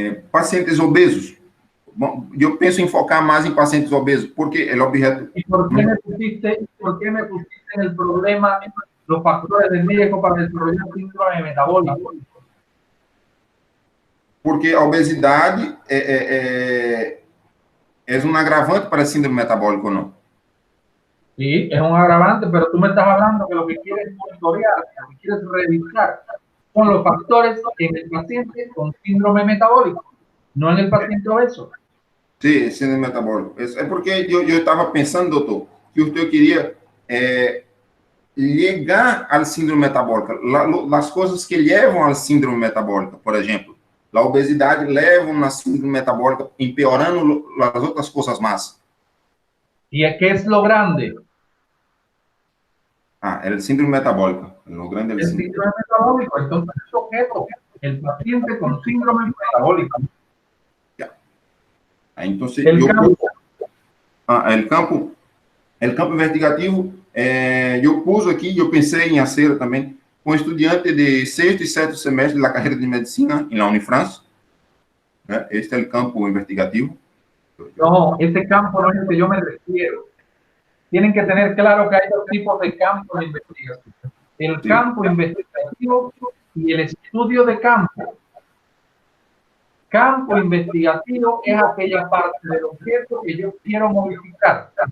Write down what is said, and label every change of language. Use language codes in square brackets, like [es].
[pt] Pacientes obesos. Bom, eu penso em focar mais em pacientes obesos, porque o objeto... [es] ¿Y por qué me pusiste en el problema los factores de riesgo para desarrollar síndrome metabólico? [pt] Porque a obesidade é um agravante para a síndrome metabólica, ou não? [es] Sí, es un agravante, pero tú me estás hablando que lo que quieres monitorear, lo que quieres revisar, son los factores en el paciente con síndrome metabólico, no en el paciente obeso. [pt] Sim, síndrome metabólico. É porque eu estava pensando, doutor, que eu queria ligar ao síndrome metabólica, as coisas que levam ao síndrome metabólica, por exemplo, a obesidade leva a síndrome metabólica, empeorando as outras coisas mais. [es] ¿Y qué es lo grande? El síndrome metabólico. Lo grande el síndrome metabólico. Entonces, es objeto, el paciente con síndrome metabólico. Entonces, el [pt] campo investigativo, eu pus aqui, eu pensei em fazer também com estudante de 6º e 7º semestre da carreira de medicina em la Unifrance. Este é o campo investigativo. [es] No, ese campo no es el que yo me refiero. Tienen que tener claro que hay dos tipos de campos de investigación. El campo investigativo y el estudio de campo. Campo investigativo es aquella parte del objeto que yo quiero modificar.